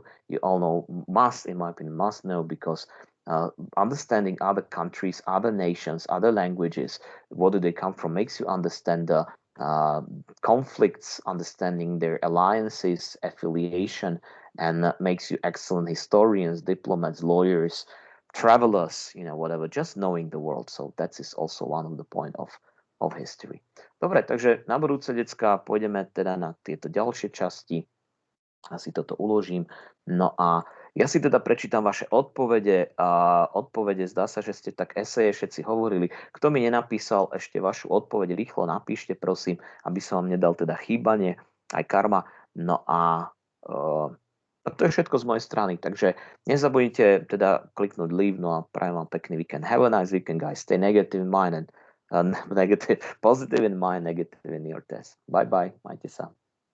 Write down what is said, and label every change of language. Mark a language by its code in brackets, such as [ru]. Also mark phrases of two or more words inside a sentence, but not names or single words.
[en] You all know, must, in my opinion, must know, because understanding other countries, other nations, other languages, what do they come from, makes you understand the conflicts, understanding their alliances, affiliation, and makes you excellent historians, diplomats, lawyers, travelers, whatever, just knowing the world. So that is also one of the point of history. [sk] Dobre, takže na budúce, decka, pôjdeme teda na tieto ďalšie časti. Asi toto uložím. No a ja si teda prečítam vaše odpovede. Odpovede, zdá sa, že ste tak eseje všetci hovorili. Kto mi nenapísal ešte vašu odpoveď, rýchlo napíšte, prosím, aby som vám nedal teda chýbanie, aj karma. No a to je všetko z mojej strany, takže nezabudnite teda kliknúť leave, no a prajem vám pekný weekend. [en] Have a nice weekend, guys. Stay negative in mind and positive in mind, negative in your test. Bye bye, [sk] majte sa.